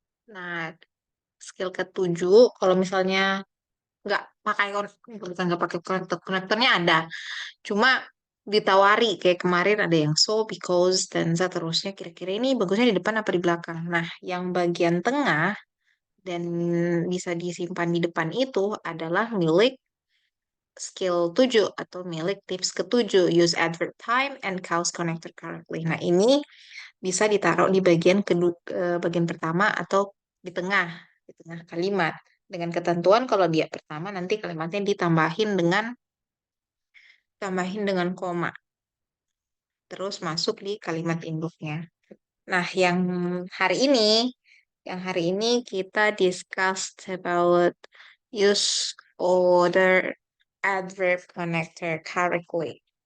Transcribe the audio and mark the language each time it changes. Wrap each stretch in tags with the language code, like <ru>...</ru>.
<id>Nah, skill ketujuh, kalau misalnya nggak pakai bukan nggak pakai konektornya ada, cuma ditawari kayak kemarin ada yang so, because, dan seterusnya. Kira-kira ini bagusnya di depan apa di belakang? Nah, yang bagian tengah dan bisa disimpan di depan itu adalah milik skill 7 atau milik tips ketujuh.</id> <en>Use adverb time and cause connector correctly.</en> <id>Nah, ini bisa ditaruh di bagian pertama atau di tengah kalimat. Dengan ketentuan kalau dia pertama nanti kalimatnya tambahin dengan koma. Terus masuk di kalimat induknya. Nah, hari ini, yang hari ini kita</id> <en>discussed about use order adverb connector correctly.</en>